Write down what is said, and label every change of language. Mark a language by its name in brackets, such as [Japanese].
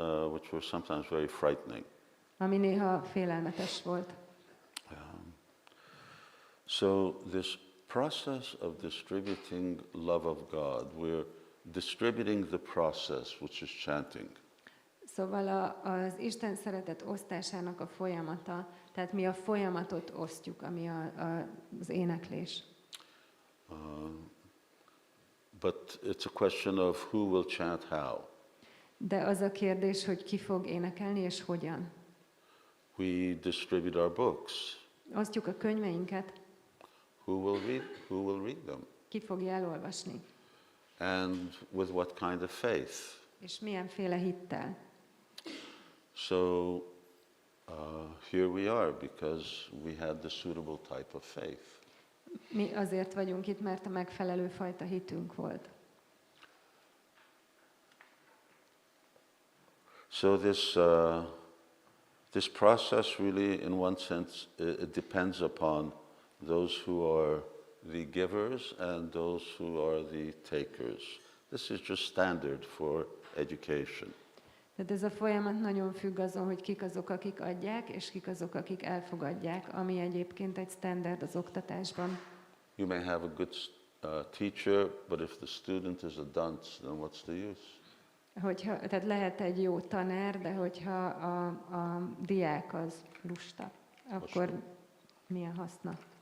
[English] Which were sometimes very frightening. [Hungarian] Ami néha félelmetes volt. [English] So this process of distributing love of God, we're distributing the process, which is chanting. [Hungarian] Szóval az Isten szeretet osztásának a folyamata, tehát mi a folyamatot osztjuk, ami az éneklés. [English] But it's a question of who will chant how. [Hungarian] De az a kérdés, hogy ki fog énekelni és hogyan. [English] We distribute our books. [Hungarian] Osztjuk a könyveinket. [English] Who will read them? [Hungarian] Ki fogja elolvasni? [English] And with what kind of faith? [Hungarian] És milyenféle hittel? [English] So here we are because we had the suitable type of faith. [Hungarian] Mi azért vagyunk itt, mert a megfelelő fajta hitünk volt. [English] So this process really, in one sense, it depends upon those who are the givers and those who are the takers. This is just standard for education. [Hungarian] Tehát ez a folyamat nagyon függ azon, hogy kik azok, akik adják, és kik azok, akik elfogadják, ami egyébként egy standard az oktatásban. [English] You may have a good teacher, but if the student is a dunce, then what's the use? [Hungarian] Tehát lehet egy jó tanár, de hogyha a diák az lusta, akkor mi a haszna?